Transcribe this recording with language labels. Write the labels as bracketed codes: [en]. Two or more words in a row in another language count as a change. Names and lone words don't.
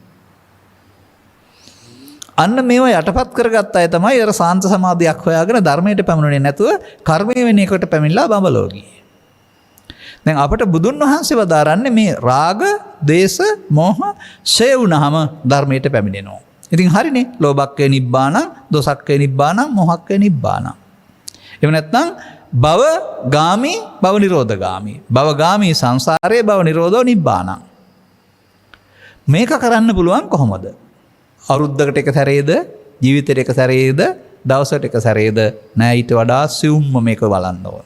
[si] අන්න මේවා යටපත් කරගත්ත අය තමයි අර සාන්ත සමාධියක් හොයාගෙන ධර්මයට පැමිණෙන්නේ නැතුව කර්මයේ වෙන එකට පැමිණලා බඹලෝ ගියේ. දැන් අපට බුදුන් වහන්සේ වදාරන්නේ මේ රාග, දේශ, මෝහ ෂය වුණාම ධර්මයට පැමිණෙනවා. ඉතින් හරිනේ. [pi] ලෝභක්ඛය නිබ්බානං, දෝසක්ඛය නිබ්බානං, මෝහක්ඛය නිබ්බානං. [si] එහෙම නැත්නම් [pi] භව ගාමි, භව නිරෝධ ගාමි. භව ගාමි [si] සංසාරයේ, [pi] භව නිරෝධෝ නිබ්බානං. [si] මේක කරන්න පුළුවන් කොහොමද? අවුරුද්දකට එක සැරේද, ජීවිතේට එක සැරේද, දවසකට එක සැරේද? නෑ, ඊට වඩා සියුම්ම මේක බලන්න ඕන.